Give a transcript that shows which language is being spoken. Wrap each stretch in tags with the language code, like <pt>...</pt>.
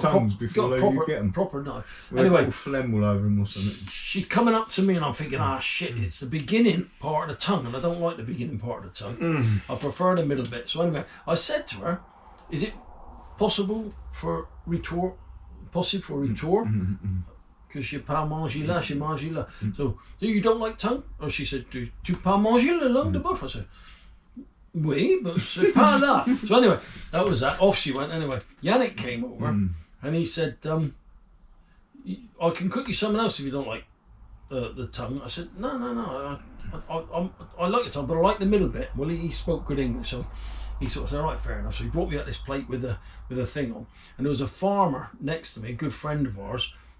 <en>tongues before they proper, you get them? proper knife. Well, Anyway, all phlegm all over them or something. she's coming up to me, and I'm thinking, shit, it's the beginning part of the tongue, and I don't like the beginning part of the tongue. I prefer the middle bit. So anyway, I said to her, is it possible for retour? Because</en> <fr>je pas manger là, je mange là.</fr> <en>So you don't like tongue? Or she said,</en> <fr>tu pas manger le langue de boeuf?</fr> <en>I said,</en> <fr>oui,</fr> <en>but</en> <fr>c'est pas là.</fr> <en>So anyway, that was that. Off she went. Anyway, Yannick came over and he said, I can cook you something else if you don't like the tongue. I said, no. I like the tongue, but I like the middle bit. Well, he spoke good English, so he sort of said, all right, fair enough. So he brought me out this plate with a thing on, and there was a farmer next to me, a good friend of ours.</en>